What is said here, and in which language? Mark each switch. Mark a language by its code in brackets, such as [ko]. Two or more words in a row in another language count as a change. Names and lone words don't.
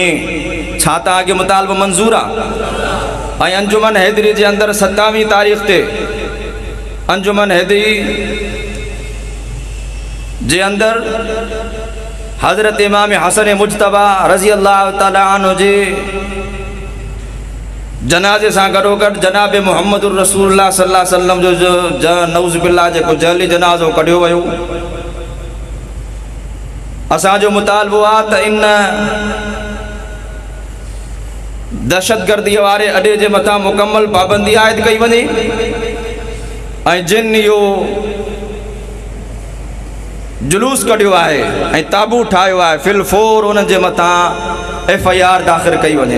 [sd] छा तव्हांखे मुतालबो मंज़ूर आहे? ऐं अंजुमन हैदरी जे अंदरि 27 तारीख़ ते अंजुमन हैदरी जे अंदरि हज़रत इमाम हसन मुजतबा [ar] رضي الله تعالى عنه [sd] जे जनाज़े सां गॾोगॾु जनाब [ar] محمد رسول الله صلى الله عليه وسلم [sd] जो [ar] نعوذ بالله [sd] जेको जहली जनाज़ो कढियो वियो। असांजो मुतालबो आहे त इन दहशतगर्दीअ वारे अॾे जे मथां मुकम्मल पाबंदी आयद कई वञे ऐं जिन इहो जुलूस कढियो आहे ऐं ताबू ठाहियो आहे फ़िलफ़ौर उन्हनि जे मथां FIR दाख़िल कई वञे।